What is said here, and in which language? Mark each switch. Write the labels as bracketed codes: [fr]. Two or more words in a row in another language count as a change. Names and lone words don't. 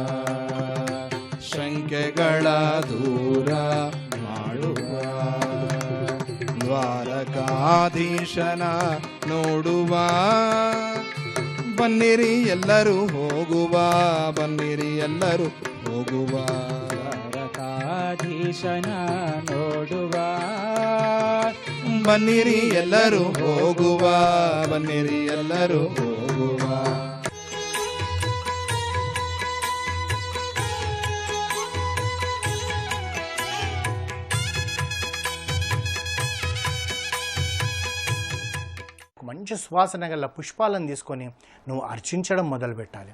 [kn] ಶಂಕೆಗಳ ದೂರ ಮಾಡುವ ದ್ವಾರಕಾಧೀಶನ ನೋಡುವ ಬನ್ನಿರಿ ಎಲ್ಲರೂ ಹೋಗುವ ಬನ್ನಿರಿ ಎಲ್ಲರೂ ಹೋಗುವ ದ್ವಾರಕಾಧೀಶನ ನೋಡುವ ಬನ್ನಿರಿ ಎಲ್ಲರೂ ಹೋಗುವ ಬನ್ನಿರಿ ಎಲ್ಲರೂ ಹೋಗುವ [te] మంచి సువాసన గల పుష్పాలను తీసుకొని నువ్వు అర్చించడం మొదలుపెట్టాలి.